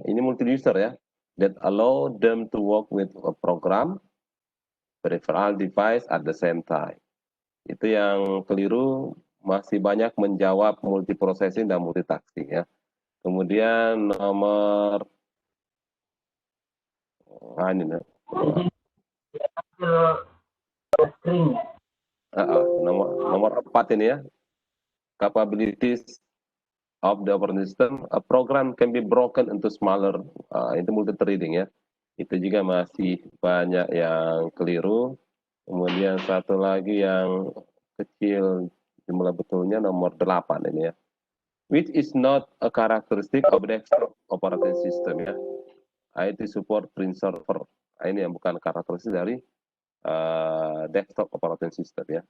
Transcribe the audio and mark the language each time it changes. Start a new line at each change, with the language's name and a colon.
Indonesian: Ini multi user ya,
English: that allow them to work with a program peripheral device at the same time.
Indonesian: Itu yang keliru, masih banyak menjawab multiprocessing dan multitasking ya. Kemudian nomor ini nomor 4 ini ya,
English: capabilities of the operating system. A program can be broken into smaller,
Indonesian: itu multi-threading ya. Itu juga masih banyak yang keliru. Kemudian satu lagi yang kecil jumlah betulnya nomor 8 ini ya.
English: Which is not a characteristic of desktop operating system ya. IT support print server.
Indonesian: Ini yang bukan karakteristik dari desktop operating system ya.